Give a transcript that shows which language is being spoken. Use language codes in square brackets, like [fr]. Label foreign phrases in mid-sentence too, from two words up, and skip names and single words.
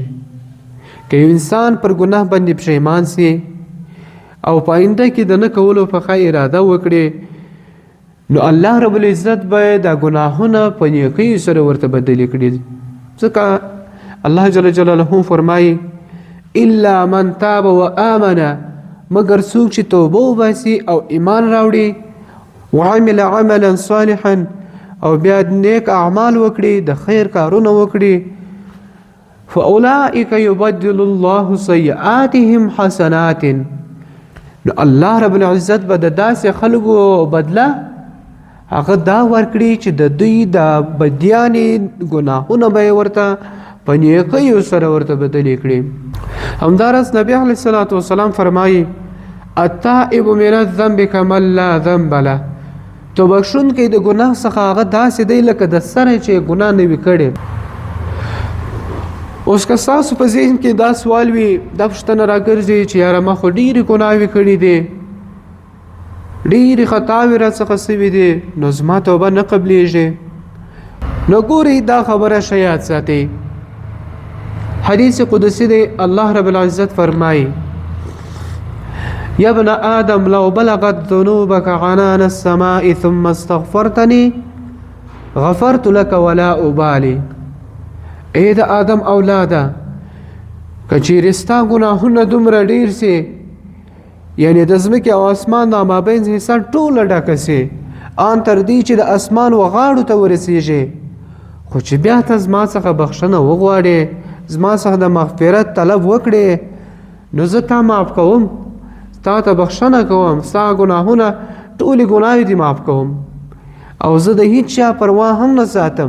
[ps] که یو انسان پر ګناه باندې پښیمان سي او په آینده کې د نه کولو په ښه اراده وکړي، نو الله رب العزت به دا ګناهونه په نیکیو سره ورته بدلې کړي. ځکه الله [ar] جل جلاله [ps] فرمایي [ar] الا من تاب و آمنه، [ps] مگر څوک چې توبه وباسي او ایمان راوړي، [ar] وعمل عملا صالحا [ps] او بیا نیک اعمال وکړي، د خیر کارونه وکړي، [ar] فاولئک یبدل الله سیئاتهم حسنات. [ps] نو الله رب العزت به د داسې خلکو بدله هغه دا ورکړي چې د دوی د بدیانې ګناهونه به یې ورته په نیکیو سره ورته بدلې کړي. همداراز نبی [ar] علیه الصلاة والسلام [ps] فرمایي [ar] التائب من الذنب کمن لا ذنب له. [ps] توبه بخښونکی د ګناه څخه هغه داسې دی لکه د سره چې ګناه نه وي کړې. اوس که ستاسو په ذهن کې دا سوال وي، دا پوښتنه راګرځي چې یاره ما خو ډېرې ګناوې کړي دي، ډېرې خطاوې راڅخه سوي دي، نو زما توبه نه قبلیږي. نو ګورئ دا خبره ښه یاد ساتئ. حدیث قدسی دی، الله رب العزت فرمایي [ar] یا ابن آدم لو بلغت ذنوبك عنان السماء ثم استغفرتني غفرت لك ولا أبالي. [ps] ای د آدم اولاده که چیرې ستا ګناهونه دومره ډېر سي، یعنی د ځمکې او اسمان د مابین حصه ټوله ډکه سي ان تر دې چې د اسمان و غاړو ته ورسیږي، خو چې بیا ته زما څخه بخښنه وغواړې، زما څخه د مغفرت طلب وکړې، نو زه تا معاف کوم، تا ته بخښنه کوم، ستا ګناهونه ټولې ګناوې دې معاف کوم، او زه د هیڅ چا پروا هم نه ساتم.